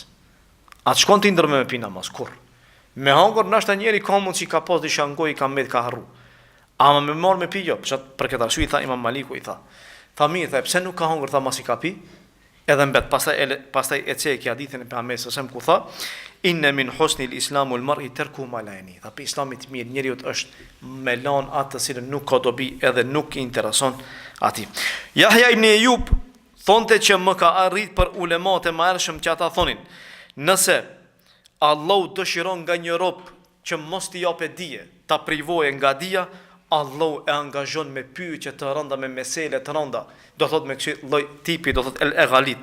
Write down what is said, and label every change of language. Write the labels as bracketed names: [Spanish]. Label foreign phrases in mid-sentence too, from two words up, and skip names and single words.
[Albanian] Atë shkon ti ndërmend me pi namaz, kur? Me hëngër nashta njeri ka mund që ka pas disha ngoj, ka mbet, ka harru. Ama me marr me pi jo, për këtë arsye i tha Imam Maliku i tha. Tha mirë, tha pse nuk ka hëngër, tha masi ka pi? Edhe mbet, pastaj e ceki hadithin e pejgamberit sa ku tha [Arabic] إن من حسن الإسلام المرء ترك ما لا يعني. [Albanian] Tha pe islamit mirë njeriu është me lan atë të cilën nuk ka dobi edhe nuk i intereson atij. Yahya ibn Ayub thonte që më ka arrit për ulemat e mëhershëm që ata thonin, nëse Allahu dëshiron nga një rob që mos t'i japë dije, ta privoje nga dija, Allahu e angazhon me pyetje të rënda, me mesele të rënda, do thot me kësi lloj tipi, do thot el-eghalit.